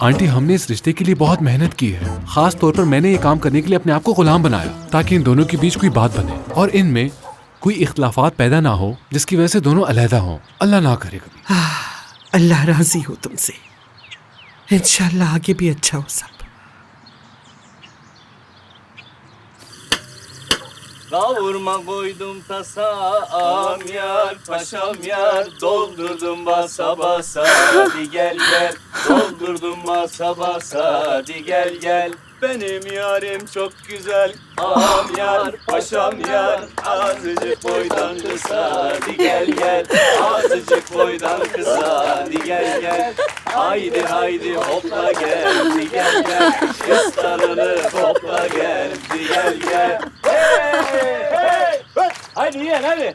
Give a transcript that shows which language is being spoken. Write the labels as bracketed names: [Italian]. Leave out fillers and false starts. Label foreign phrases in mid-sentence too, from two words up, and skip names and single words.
[Hindi] आंटी हमने इस रिश्ते के लिए बहुत मेहनत की है। खास तौर पर मैंने ये काम करने के लिए अपने आप को गुलाम बनाया ताकि इन दोनों के बीच कोई बात बने और इनमें कोई इख्तलाफात पैदा ना हो जिसकी वजह से दोनों अलहदा हों। अल्लाह ना करे कभी। अल्लाह राजी हो तुमसे, इंशाल्लाह आगे भी अच्छा हो सब। [Turkish] Kavurma koydum tasa am yar paşam yar doldurdum basa basa hadi gel gel doldurdum basa basa hadi gel gel benim yarim çok güzel am yar paşam yar azıcık boydan kısa hadi gel gel azıcık boydan kısa hadi gel gel haydi haydi hopla gel hadi gel gel kıstarını hopla gel hadi gel gel haydi yiyen hadi.